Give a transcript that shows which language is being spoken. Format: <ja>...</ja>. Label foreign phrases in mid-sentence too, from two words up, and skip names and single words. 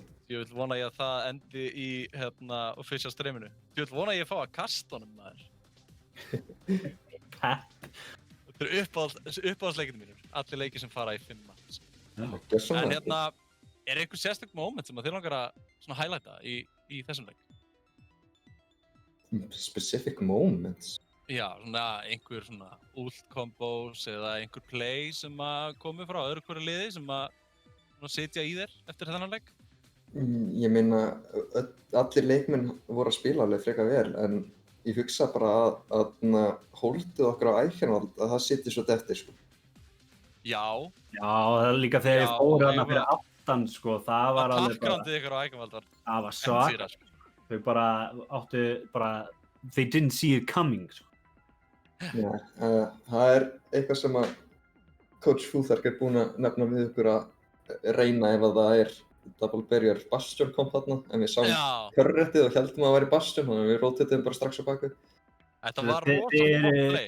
<is>Ég vil vona ég að það endi í official streaminu. Ég vil vona ég að fá að kasta honum maður. Þetta eru uppáhaldsleikirnir mínir. Allir leikir sem fara í 5-up. En er einhver sérstök moment sem að þið langar að svona highlighta í þessum leik?</is> <en>Specific moments?</en> <is>Já, svona einhver svona</is> <en>ult combos</en> <is>eða einhver play sem að komi frá öðru hverju liði sem að sitja í þér eftir þennan leik? Ég meina, allir leikmenn voru að spila alveg frekar vel en ég hugsa bara að holdið okkar á Eichenwald að það sitji svolítið eftir sko. Já, það er líka þegar ég fór hana fyrir aftan sko, það var alveg takkgrandið ykkur á Eichenwald var það var svart. Þau bara áttu</is> <en>they didn't see it coming</en> <is>sko. Já, það er eitthvað sem að Coach Futhark er búinn að nefna við ykkur að reyna ef að það er</is> <en>Double Barrier</en> <is>Bastion kom þarna en við sáum körréttið og heldum að það væri Bastion þannig að við rotatum bara strax á baku. Þetta var rosalega gott play.</is>